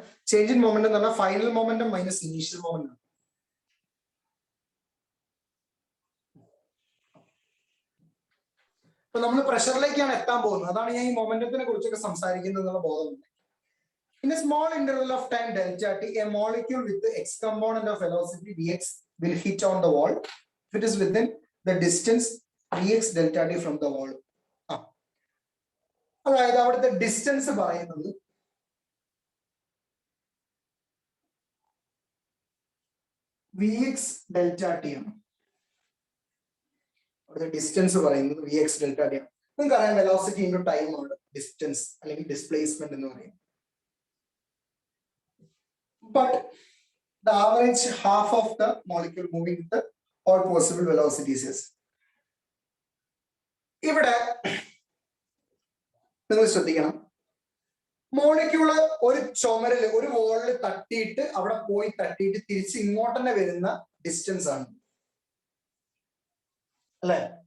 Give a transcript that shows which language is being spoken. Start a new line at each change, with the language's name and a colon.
Malayalam: Change in momentum എന്ന് പറഞ്ഞാൽ final momentum minus initial momentum. അപ്പൊ നമ്മൾ പ്രഷറിലേക്കാണ് എത്താൻ പോകുന്നത്. അതാണ് ഞാൻ ഈ മൊമെന്റത്തിനെ കുറിച്ചൊക്കെ സംസാരിക്കുന്നത് എന്നുള്ള ബോധമുണ്ട്.
English: In a small interval of time delta t, a molecule with the x component of velocity vx will hit on the wall if it is within the distance vx delta t from the wall.
Malayalam: അതായത് അവിടുത്തെ distance പറയുന്നത് vx delta t ആണ്. അവിടുത്തെ distance പറയുന്നത് vx delta t ആണ്. നിങ്ങൾക്ക് അറിയാം velocity into time ആണ് ഡിസ്റ്റൻസ് അല്ലെങ്കിൽ ഡിസ്പ്ലേസ്മെന്റ് എന്ന് പറയുന്നത്.
English: But the average half of the molecule moving with the all possible velocities is.
Malayalam: ഇവിടെ നിങ്ങൾ ശ്രദ്ധിക്കണം, മോളിക്യൂള് ഒരു ചുമരില് ഒരു വോളിൽ തട്ടിയിട്ട് അവിടെ പോയി തട്ടിയിട്ട് തിരിച്ച് ഇങ്ങോട്ട് തന്നെ വരുന്ന ഡിസ്റ്റൻസ് ആണ് അല്ലെ?